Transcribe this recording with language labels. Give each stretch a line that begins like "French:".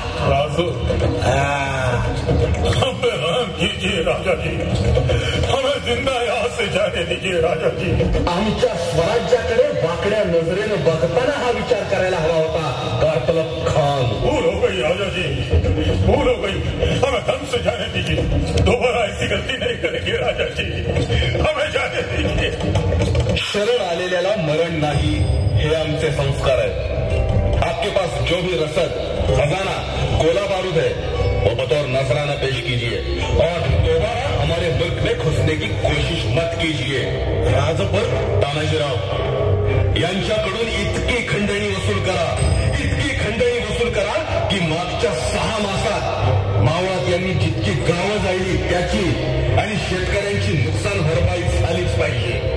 Hindi: राजू, हम पे रहम कीजिए राजा जी. हमें जिंदा यहाँ से जाने दीजिए राजा जी.
Marathi: आमच्या स्वराज्याकडे वाकड्या नजरेनं बघताना हा विचार करायला हवा होता कारतलब खान.
Hindi: भूल हो गई राजा जी, भूल हो गई. हमें दम से जाने दीजिए. दोबारा ऐसी गलती नहीं करेंगे राजा जी. हमें जाने दीजिए.
Marathi: शरण आलेल्याला मरण नाही, हे आमचे संस्कार आहेत.
Hindi: आपके पास जो भी रसद, खजाना, गोला बारूद है वो बतौर नजराना पेश कीजिए और दोबारा हमारे मुल्क में घुसने की कोशिश मत कीजिए.
Marathi: राजपर तानाजीराव यांच्याकडून इतकी खंडणी वसूल करा, इतकी खंडणी वसूल करा की मागच्या 6 मासात मावळात यांनी जितकी गावं जाळली त्याची आणि शेतकऱ्यांची नुकसान भरपाई झालीच पाहिजे.